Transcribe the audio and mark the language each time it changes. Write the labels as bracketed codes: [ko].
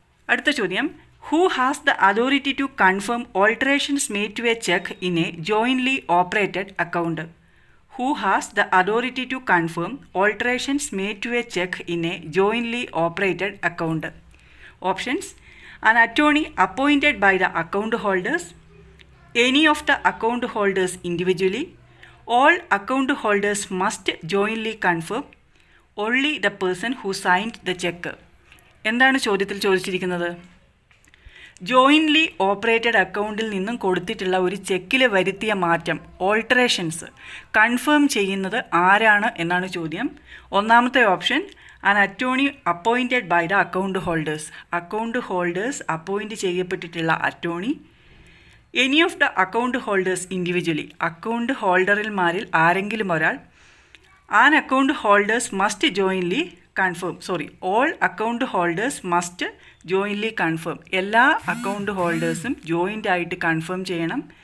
[ml] അടുത്ത ചോദ്യം, [en] Who has the authority to confirm alterations made to a cheque in a jointly operated account? Who has the authority to confirm alterations made to a cheque in a jointly operated account? Options: an attorney appointed by the account holders, any of the account holders individually, all account holders must jointly confirm, only the person who signed the check. [ml] എന്താണ് ചോദ്യത്തിൽ ചോദിച്ചിരിക്കുന്നത്? Jointly operated അക്കൗണ്ടിൽ നിന്നും കൊടുത്തിട്ടുള്ള ഒരു ചെക്കിൽ വരുത്തിയ മാറ്റം, alterations confirm ചെയ്യുന്നത് ആരാണ് എന്നാണ് ചോദ്യം. ഒന്നാമത്തെ option [en] an attorney appointed by the account holders. [ml] Account holders appoint ചെയ്യപ്പെട്ടിട്ടുള്ള attorney. [en] any of the account holders individually, [ml] account ഹോൾഡറിൽമാരിൽ ആരെങ്കിലും ഒരാൾ. [en] an account holders must jointly confirm, all account holders must jointly confirm, [ml] എല്ലാ account ഹോൾഡേഴ്സും joint ആയിട്ട് confirm ചെയ്യണം.